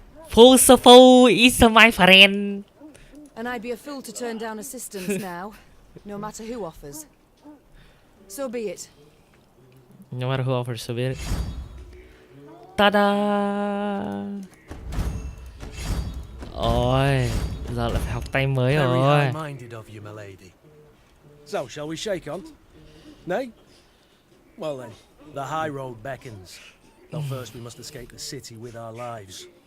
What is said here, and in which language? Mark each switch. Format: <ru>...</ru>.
<en>Foe's foe is my friend. And I'd be a fool to turn down assistance now, no matter who offers. So be it. No matter who offers, so be it. Ta-da!</en> <vi>Ôi, giờ lại phải học tay mới rồi.</vi> <en>Very high-minded of you, my lady. So, shall we shake on? Nay? Well then, the high road beckons. Though first we must escape the city with our lives.</en>